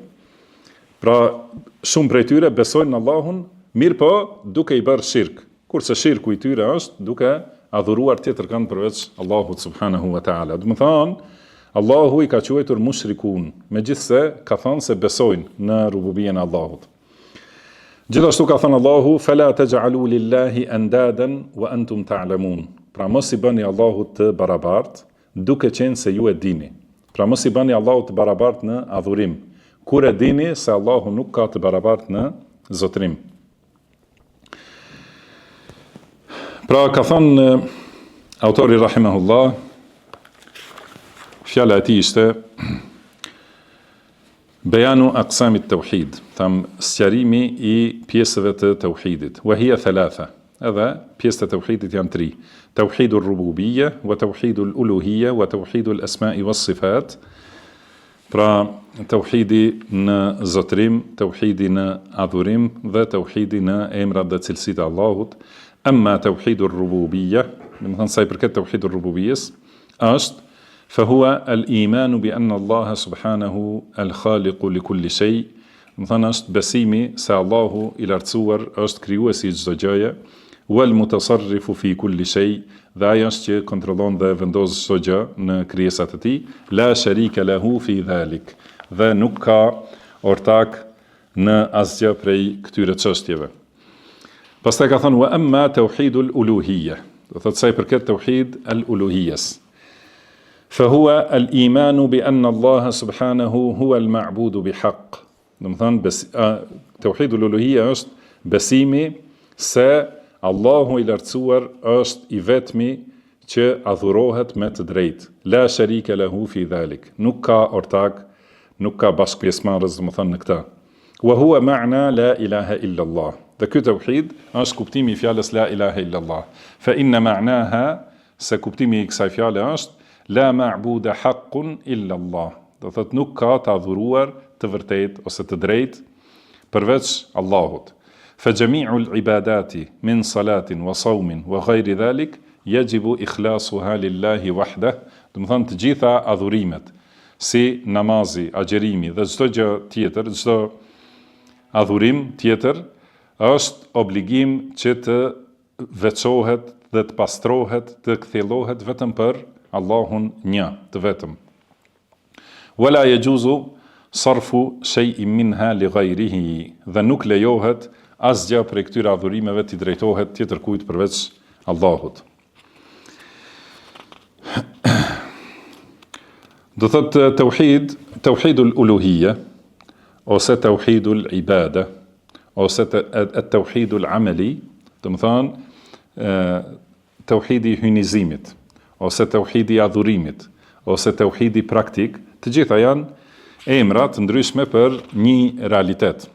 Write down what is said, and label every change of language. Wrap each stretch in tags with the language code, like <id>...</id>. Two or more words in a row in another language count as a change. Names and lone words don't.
<sq>Pra shumë prej tyre besojnë në Allahun, mirë po duke i bërë shirk. Kurse shirku i tyre është duke adhuruar tjetër kënd përveç Allahut</sq> <ar>سبحانه وتعالى.</ar> <sq>Do të thonë, Allahu i ka quajtur mushrikun, megjithse ka thënë se besojnë në rububien e Allahut. Gjithashtu ka thënë Allahu:</sq> <ar>"فلا تجعلوا لله أندادا وأنتم تعلمون."</ar> <sq>Pra mos i bëni Allahut të barabartë, duke qenë se ju e dini. Pra mos i bëni Allahut të barabartë në adhurim, kur e dini se Allahu nuk ka të barabartë në zotrim. Pra ka thënë autori rahimahullah, fjala e tij ishte</sq> <ar>بيان أقسام التوحيد,</ar> <sq>tham sqarimi i pjesëve të tauhidit.</sq> <ar>وهي ثلاثة.</ar> <sq>Edhe pjesët e tauhidit janë 3.</sq> <ar>توحيد الربوبية وتوحيد الألوهية وتوحيد الأسماء والصفات.</ar> <sq>Pra tauhidi në zotrim, tauhidi në adhurim dhe tauhidi në emrat dhe cilësitë e Allahut.</sq> <ar>أما توحيد الربوبية,</ar> <sq>do të thonë sa i përket</sq> <ar>توحيد الربوبية,</ar> <sq>është</sq> <ar>فهو الإيمان بأن الله سبحانه الخالق لكل شيء.</ar> <sq>Do të thonë është besimi se Allahu i lartësuar është krijuesi i çdo gjëje,</sq> <ar>والمتصرف في كل شيء,</ar> <sq>dhe ai është që kontrollon dhe vendos çdo gjë në krijesat e tij,</sq> <ar>لا شريك له في ذلك,</ar> <sq>dhe nuk ka ortak në asgjë prej këtyre çështjeve. Pastaj ka thënë:</sq> <ar>"وأما توحيد الألوهية",</ar> <sq>do thotë sa i përket</sq> <ar>توحيد الألوهية. فهو الإيمان بأن الله سبحانه هو المعبود بحق.</ar> <sq>Do të thonë</sq> <ar>توحيد الألوهية</ar> <sq>është besimi se Allahu i lartësuar është i vetmi që adhurohet me të drejtë.</sq> <ar>لا شريك له في ذلك.</ar> <sq>Nuk ka ortak, nuk ka bashkëpjesmarrës, do të thonë në këtë.</sq> <ar>وهو معنى لا إله إلا الله.</ar> <sq>Dhe ky tauhid është kuptimi i fjalës</sq> <ar>لا إله إلا الله. فإن معناها</ar> <sq>se kuptimi i kësaj fjale është</sq> <ar>لا معبود حقا إلا الله.</ar> <sq>Do thot nuk ka të adhuruar të vërtet ose të drejt përveç Allahut.</sq> <ar>فجميع العبادات من صلاة وصوم وغير ذلك يجب إخلاصها لله وحده.</ar> <sq>Do të thonë të gjitha adhurimet, si namazi, agjerimi dhe çdo gjë tjetër, çdo adhurim tjetër, është obligim që të veçohet dhe të pastrohet, të kthjellohet vetëm për Allahun një, të vetëm.</sq> <ar>ولا يجوز صرف شيء منها لغيره,</ar> <sq>dhe nuk lejohet asgjë prej këtyre adhurimeve të drejtohet tjetër kujt përveç Allahut. Do thot</sq> <ar>توحيد الألوهية</ar> <sq>ose</sq> <ar>توحيد العبادة</ar> <sq>ose</sq> <ar>توحيد العملي,</ar> <sq>do të thonë tauhidi hynizimit ose tauhidi adhurimit ose tauhidi praktik, të gjitha janë emra të ndryshme për një realitet.</sq>